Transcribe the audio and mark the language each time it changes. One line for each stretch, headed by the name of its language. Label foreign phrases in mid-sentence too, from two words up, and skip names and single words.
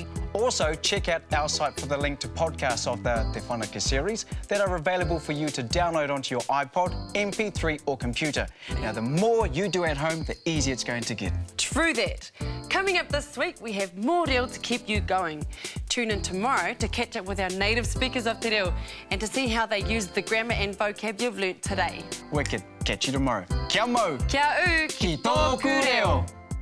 English: Also, check out our site for the link to podcasts of the Te Whanake series that are available for you to download onto your iPod, MP3 or computer. Now, the more you do at home, the easier it's going to get. True that. Coming up this week, we have more reo to keep you going. Tune in tomorrow to catch up with our native speakers of
Māori: te reo
English: and to see how they use the grammar and vocab you've learnt today. Wicked. Catch you tomorrow.
Māori: Kia mau. Kia u Ki tōku reo.